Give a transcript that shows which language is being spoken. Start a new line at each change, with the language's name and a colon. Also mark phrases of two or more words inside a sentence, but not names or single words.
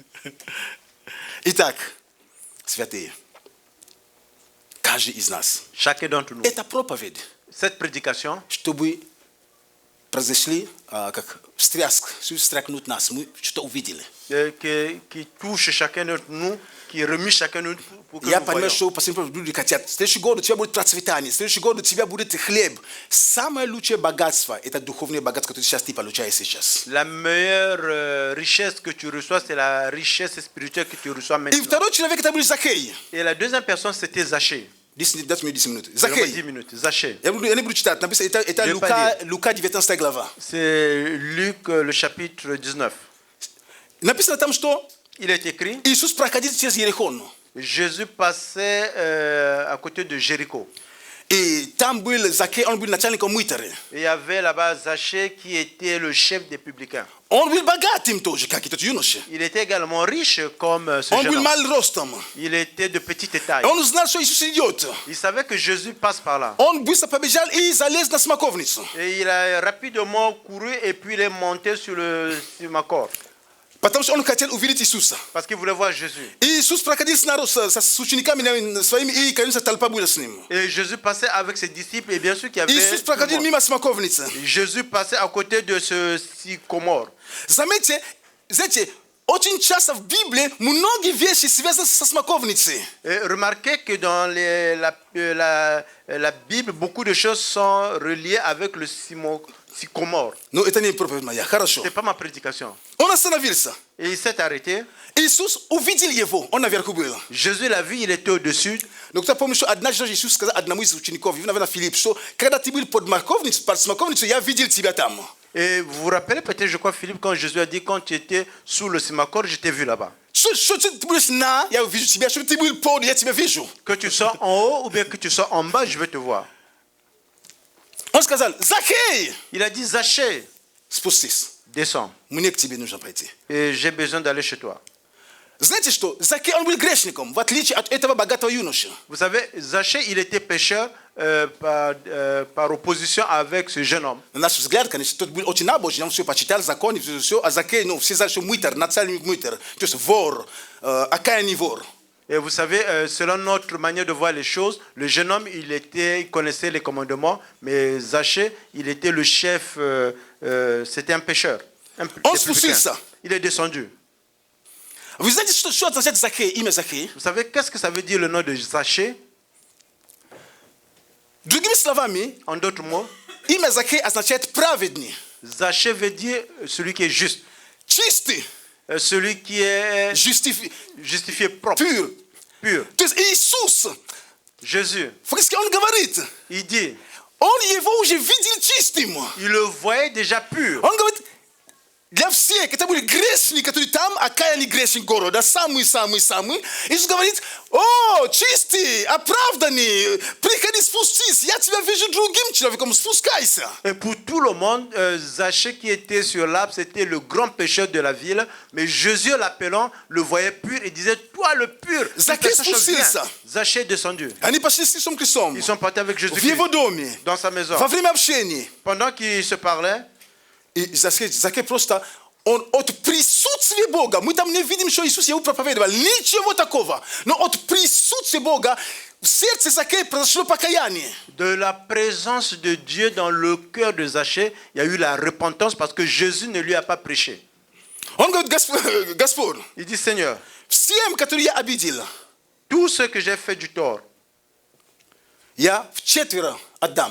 Russian: Итак, святые, каждый из нас.
French: Chacun d'entre nous.
Russian: Это проповедь,
French: Cette prédication,
Russian: чтобы произошли, как встряхнуть нас, мы что-то увидели.
French: qui touche chacun d'entre nous, qui remue chacun d'entre nous pour que
Russian: Я
French: nous
Russian: понимаю,
French: voyons.
Russian: что последние люди хотят. Следующий год у тебя будет процветание, следующий год у тебя будет хлеб. Самое лучшее богатство – это духовное богатство, которое сейчас ты получаешь сейчас.
French: La meilleure richesse que tu reçois, c'est la richesse spirituelle que tu reçois
Russian: И
French: maintenant.
Russian: второй человек – это был Закей.
French: Et la deuxième personne, c'était Zachée.
Russian: 10 минут.
French: Donne-moi 10
Russian: Закей.
French: minutes. Zachée.
Russian: Я не буду читать, написано, это
French: Je vais pas
Russian: Лука 19 глава.
French: C'est Luc, le chapitre 19.
Russian: Написано там, что
French: Il est écrit,
Russian: Иисус проходил через Ерихон.
French: Jésus passait à côté de Jéricho.
Russian: И там был Закей, он был начальником мытаря.
French: Et il y avait là-bas Zachée qui était le chef des publicains.
Russian: Он был богатым тоже, как этот юноша.
French: Il était également riche comme ce
Russian: Он
French: jeune
Russian: был
French: homme.
Russian: мал ростом.
French: Il était de petite taille.
Russian: Он знал, что Иисус идет.
French: Il savait que Jésus passe par là.
Russian: Он быстро побежал и залез на смоковницу.
French: Et il a rapidement couru et puis il est monté sur ma corde.
Russian: Потому что он хотел увидеть Иисуса.
French: Parce qu'il voulait voir Jésus.
Russian: И Иисус проходил с учениками своими, и, конечно, толпа была с ним.
French: Et Jésus passait avec ses disciples et bien sûr qu'il y avait...
Russian: Иисус
French: tout le
Russian: проходил
French: monde.
Russian: мимо смоковницы.
French: Jésus passait à côté de ce sycomore.
Russian: Заметьте, знаете, очень часто в Библии многие вещи связаны со смоковницей.
French: Et remarquez que dans la Bible, beaucoup de choses sont reliées avec le sycomore.
Russian: Но это не проповедь моя, хорошо.
French: Ce n'est pas ma prédication.
Russian: Он остановился.
French: Et il s'est arrêté.
Russian: Иисус увидел его, он наверху был.
French: Jésus l'a vu, il était au-dessus.
Russian: Но кто помнит, что однажды Иисус сказал одному из учеников, наверное, Филипп, что когда ты был под смоковницей, я видел тебя там.
French: Et vous vous rappelez peut-être, je crois, Philippe, quand Jésus a dit, quand tu étais sous le sycomore, je t'ai vu là-bas.
Russian: Что ты будешь на, я увижу тебя, что ты был под, я тебя вижу.
French: Que tu sois en haut ou bien que tu sois en bas, je vais te voir.
Russian: Он сказал, Закей,
French: Il a dit, Zachée,
Russian: спустись,
French: descends.
Russian: мне к тебе нужно пойти.
French: Et j'ai besoin d'aller chez toi.
Russian: Знаете что, Закей, он был грешником, в отличие от этого богатого юноши.
French: Vous savez, Zachée, il était pécheur par opposition avec ce jeune homme.
Russian: На наш взгляд, конечно, тот был очень набожный, он все почитал, законы, все, а Закей, ну, все знали, что мытарь, начальник мытарь, то есть вор, какая не вор.
French: Et vous savez, selon notre manière de voir les choses, le jeune homme, il connaissait les commandements, mais Zachée, il était le chef, c'était un pécheur. On se pousse ça. Il est descendu.
Russian: Вы знаете, что означает Закей, имя Закей?
French: Vous savez, qu'est-ce que ça veut dire le nom de Zachée?
Russian: Другими словами,
French: En d'autres mots,
Russian: имя Закей означает праведный,
French: Zachée veut dire celui qui est juste.
Russian: чистый.
French: celui qui est justifié propre, pur. pur.
Russian: То есть Иисус,
French: Jésus,
Russian: фактически он говорит,
French: il dit,
Russian: он его уже видел чистым.
French: il le voyait déjà pur.
Russian: Он говорит, для всех, это были грешники, которые там, а каяние грешник города, самый-самый-самый. Иисус говорит, о, чистый, оправданный, приходи спустись, я тебя вижу другим человеком, спускайся.
French: Et pour tout le monde, Zachée qui était sur l'arbre, c'était le grand pécheur de la ville. Mais Jésus, l'appelant, le voyait pur et disait, toi le pur.
Russian: Zachée спустился.
French: Zachée est descendu.
Russian: Они пошли с Иисусом Христом
French: Ils sont partis avec
Russian: в
French: Jésus-Christ
Russian: его доме,
French: dans sa maison.
Russian: во время общения.
French: Pendant qu'ils se parlaient,
Russian: И Закей просто, он от присутствия Бога, мы там не видим, что Иисус его проповедовал, ничего такого, но от присутствия Бога в сердце Закея произошло покаяние.
French: de la présence de Dieu dans le cœur de Zachée, il y a eu la repentance parce que Jésus ne lui a pas prêché.
Russian: Он говорит, Господь,
French: Il dit, Seigneur,
Russian: всем, которые я обидел,
French: tout ce que j'ai fait du tort,
Russian: я вчетверо отдам.